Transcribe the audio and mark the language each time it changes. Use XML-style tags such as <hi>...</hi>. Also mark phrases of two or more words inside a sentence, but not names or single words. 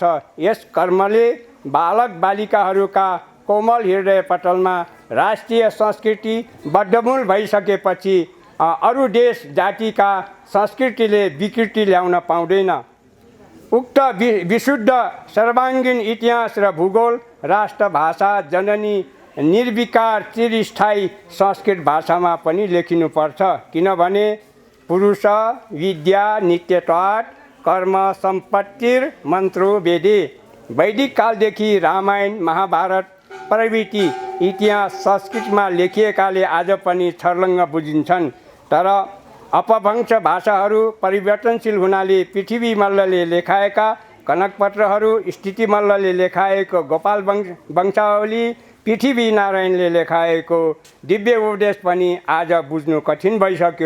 <ne>यस कर्मले बालक बालिकाहरूका कोमल हृदय पटलमा राष्ट्रिय संस्कृति बद्धमूल भइसकेपछि अरू देश जातिका संस्कृतिले विकृति ल्याउन पाउँदैन। उक्त विशुद्ध सर्वाङ्गीन इतिहास र भूगोल राष्ट्रभाषा जननी निर्विकार चिरस्थायी संस्कृत भाषामा पनि लेखिनुपर्छ।</ne> <sa>किनभने पुरुष विद्या नित्यत्वात् कर्म सम्पत्तिर मन्त्रो वेदे।</sa> <ne>वैदिक कालदेखि रामायण महाभारत प्रभृति इतिहास संस्कृतमा लेखिएकाले आज पनि छर्लङ्ग बुझिन्छन्। तर अपभ्रंश भाषाहरू परिवर्तनशील हुनाले पृथ्वी मल्लले लेखाएका कनकपत्रहरू, स्थिति मल्लले लेखाएको गोपाल वंशावली, पृथ्वी नारायणले लेखाएको दिव्य उपदेश पनि आज बुझ्नु कठिन भइसक्यो।</ne>